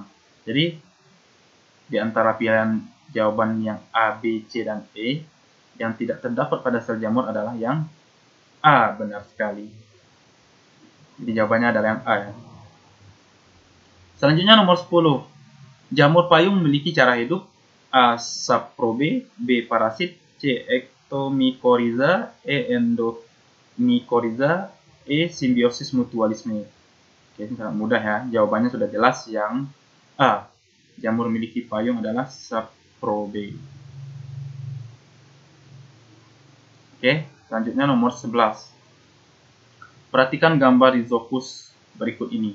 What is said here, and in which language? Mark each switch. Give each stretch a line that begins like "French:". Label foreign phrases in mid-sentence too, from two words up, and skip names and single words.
Indonesian: Jadi di antara pilihan jawaban yang A, B, C, dan E, yang tidak terdapat pada sel jamur adalah yang A. Benar sekali. Jadi jawabannya adalah yang A ya. Selanjutnya nomor 10. Jamur payung memiliki cara hidup: A. Saprobe. B. Parasit. C. Ektomykorrhiza. E. Endomykorrhiza. E. Simbiosis mutualisme. Oke, ini sangat mudah ya. Jawabannya sudah jelas yang A. Jamur memiliki payung adalah saprobe. Oke, selanjutnya nomor 11. Perhatikan gambar Rhizopus berikut ini.